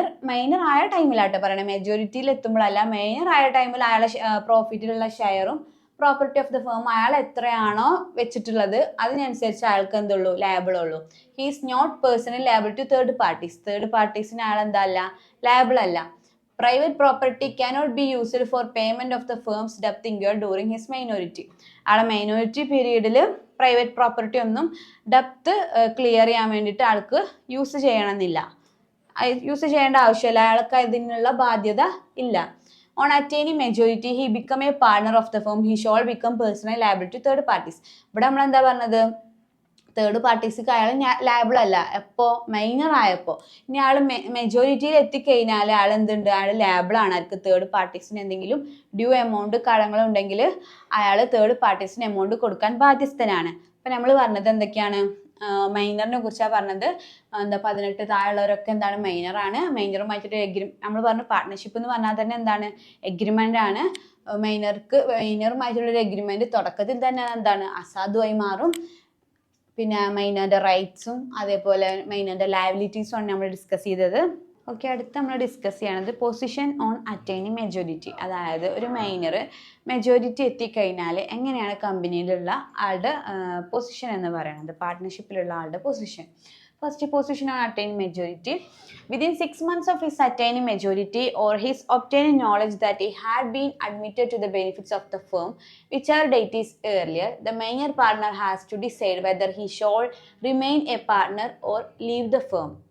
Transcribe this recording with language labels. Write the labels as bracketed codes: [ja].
[ml] Minor ആയ ടൈമിലാട്ടോ പറയണേ, മെജോറിറ്റിയിൽ എത്തുമ്പോഴല്ല. Minor ആയ ടൈമിൽ അയാളെ പ്രോഫിറ്റിലുള്ള ഷെയറും പ്രോപ്പർട്ടി ഓഫ് ദ ഫേം അയാൾ എത്രയാണോ വെച്ചിട്ടുള്ളത് അതിനനുസരിച്ച് അയാൾക്ക് എന്തുള്ളൂ? ലയബിൾ ഉള്ളൂ. [en] He is not personally liable to third parties. [ml] Third പാർട്ടീസിന് അയാൾ എന്തല്ല? ലയബിൾ അല്ല. [en] Private property cannot be used for payment of the firm's debt incurred during his minority. [ml] അയാളെ മൈനോറിറ്റി പീരീഡിൽ പ്രൈവറ്റ് പ്രോപ്പർട്ടി ഒന്നും ഡെപ്ത് ക്ലിയർ ചെയ്യാൻ വേണ്ടിയിട്ട് ആൾക്ക് യൂസ് ചെയ്യണമെന്നില്ല, യൂസ് ചെയ്യേണ്ട ആവശ്യമില്ല, അയാൾക്ക് അതിനുള്ള ബാധ്യത ഇല്ല. [en] On attaining majority, he become a partner of the firm. He shall become personally liable to third parties. [ml] ഇവിടെ നമ്മൾ എന്താ പറഞ്ഞത്? തേർഡ് പാർട്ടീസിക്ക് അയാൾ ലയബിൾ അല്ല. എപ്പോ? മൈനർ ആയപ്പോൾ. ഇനി അയാൾ മെജോറിറ്റിയിൽ എത്തിക്കഴിഞ്ഞാൽ അയാൾ എന്തുണ്ട്? അയാൾ ലയബിൾ ആണ്. അവർക്ക് തേർഡ് പാർട്ടീസിന് എന്തെങ്കിലും ഡ്യൂ എമൗണ്ട് കടങ്ങളുണ്ടെങ്കിൽ അയാൾ തേർഡ് പാർട്ടീസിന് എമൗണ്ട് കൊടുക്കാൻ ബാധ്യസ്ഥനാണ്. അപ്പൊ നമ്മൾ പറഞ്ഞത് എന്തൊക്കെയാണ്? മൈനറിനെ കുറിച്ചാണ് പറഞ്ഞത്. 18 താഴെയുള്ളവരൊക്കെ എന്താണ്? മൈനറാണ്. മൈനറുമായിട്ടൊരു നമ്മൾ പറഞ്ഞു പാർട്ട്ണർഷിപ്പ് എന്ന് പറഞ്ഞാൽ തന്നെ എന്താണ്? എഗ്രിമെന്റ് ആണ്. മൈനറുമായിട്ടുള്ളൊരു എഗ്രിമെന്റ് തുടക്കത്തിൽ തന്നെ എന്താണ്? അസാധുവായി മാറും. പിന്നെ മൈനറിന്റെ റൈറ്റ്സും അതേപോലെ മൈനറിന്റെ ലയബിലിറ്റീസും ആണ് നമ്മൾ ഡിസ്കസ് ചെയ്തത്. ഓക്കെ, അടുത്ത് നമ്മൾ ഡിസ്കസ് ചെയ്യണത് പൊസിഷൻ ഓൺ അറ്റൈനിങ് മെജോറിറ്റി. അതായത് ഒരു മൈനർ മെജോറിറ്റി എത്തിക്കഴിഞ്ഞാൽ എങ്ങനെയാണ് കമ്പനിയിലുള്ള ആളുടെ പൊസിഷൻ എന്ന് പറയുന്നത്, പാർട്ട്ണർഷിപ്പിലുള്ള ആളുടെ position. [en] First position on attaining majority. Within 6 months of his attaining majority or his obtaining knowledge that he had been admitted to the benefits of the firm, whichever date is earlier, the minor partner has to decide whether he shall remain a partner or leave the firm.